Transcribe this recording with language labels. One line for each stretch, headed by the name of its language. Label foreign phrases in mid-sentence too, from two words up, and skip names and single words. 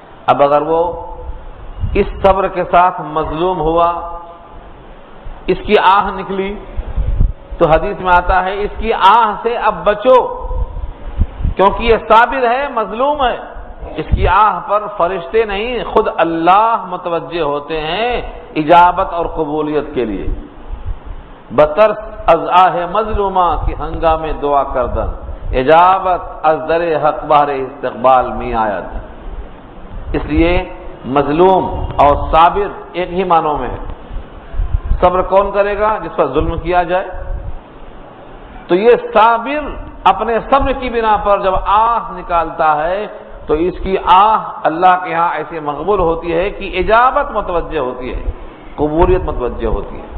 Urdu: اب اگر وہ اس صبر کے ساتھ مظلوم ہوا، اس کی آہ نکلی، تو حدیث میں آتا ہے اس کی آہ سے اب بچو، کیونکہ یہ صابر ہے، مظلوم ہے، اس کی آہ پر فرشتے نہیں خود اللہ متوجہ ہوتے ہیں اجابت اور قبولیت کے لیے۔
Persian: بترس از آہ مظلومہ کی ہنگامے دعا کردن، اجابت از در حق بہر استقبال می آید۔
Urdu: اس لیے مظلوم اور صابر ایک ہی معنوں میں ہے۔ صبر کون کرے گا؟ جس پر ظلم کیا جائے۔ تو یہ صابر اپنے صبر کی بنا پر جب آہ نکالتا ہے تو اس کی آہ اللہ کے ہاں ایسے مقبول ہوتی ہے کہ اجابت متوجہ ہوتی ہے، قبولیت متوجہ ہوتی ہے۔